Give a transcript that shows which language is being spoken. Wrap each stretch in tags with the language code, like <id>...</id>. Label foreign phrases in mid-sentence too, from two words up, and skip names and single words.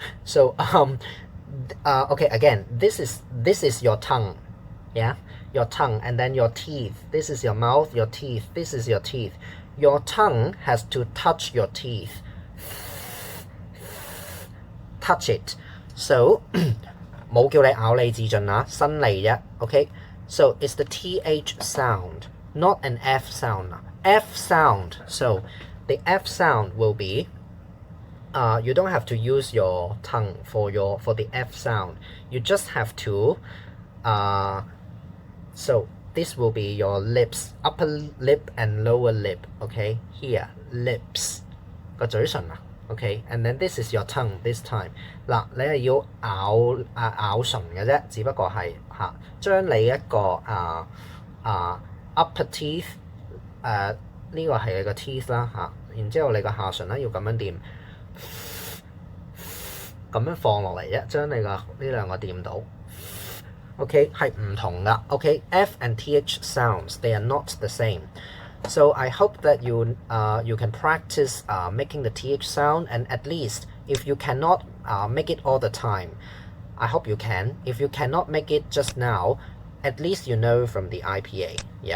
<en>So okay, again, this is your tongue. Yeah, your tongue, and then your teeth. This is your mouth, your teeth. This is your teeth. Your tongue has to touch your teeth. Touch it. So</en> <yue>冇叫你咬你字盡啊，新嚟啫。</yue> <en>Okay, so it's the TH sound, not an F sound. F sound. So the F sound will be you don't have to use your tongue for the F sound. You just have to so this will be your lips, upper lip and lower lip. Okay, here lips</en> <yue>個嘴唇啊。</yue> <en>Okay, and then this is your tongue this time.</en> <yue>嗱，你係要咬唇嘅啫，只不過係將你一個</yue> <en>upper teeth</en> <yue>呢個係你個 teeth 啦然之後你個下唇咧要咁樣掂，咁樣放落嚟啫，將你個呢兩個掂到。Okay, 係唔同噶。</yue> <en>Okay, F and TH sounds, they are not the same. So I hope that you can practice making the TH sound, and at least if you cannot make it all the time, I hope you can. If you cannot make it just now, at least you know from the IPA, yeah?</en>